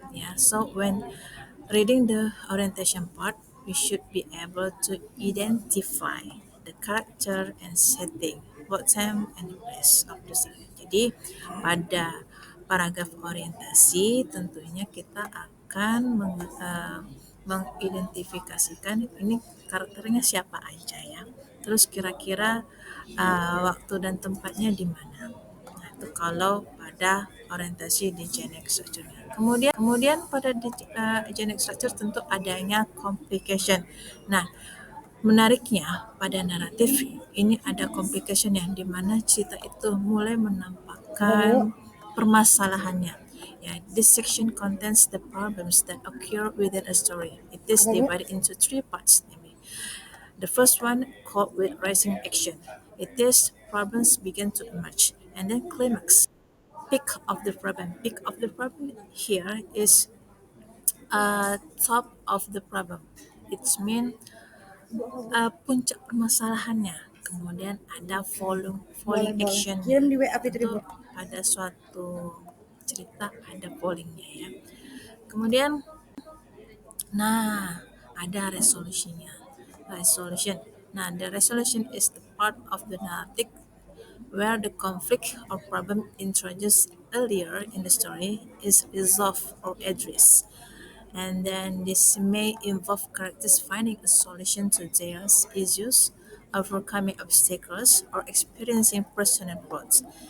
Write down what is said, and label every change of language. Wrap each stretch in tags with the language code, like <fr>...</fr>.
<en>Ya, so when reading the orientation part, we should be able to identify the character and setting, both time and place of the story.</en> <id>Jadi pada paragraf orientasi tentunya kita akan mengidentifikasikan ini karakternya siapa aja ya. Terus kira-kira waktu dan tempatnya di mana. Nah, itu kalau pada orientasi di generic structure. Kemudian pada generic structure tentu adanya complication. Nah, menariknya pada naratif ini ada complication yang dimana cerita itu mulai menampakkan permasalahannya.</id> <en>Yeah, this section contains the problems that occur within a story. It is divided into three parts. The first one called with rising action. It is problems begin to emerge, and then climax. Peak of the problem. Peak of the problem here is top of the problem. It's mean</en> <id>puncak permasalahannya. Kemudian ada falling action. Itu pada suatu cerita ada fallingnya ya. Kemudian, nah ada resolusinya. Resolution.</id> <en>Nah, the resolution is the part of the narrative where the conflict or problem introduced earlier in the story is resolved or addressed. And then this may involve characters finding a solution to their issues, overcoming obstacles, or experiencing personal growth.</en>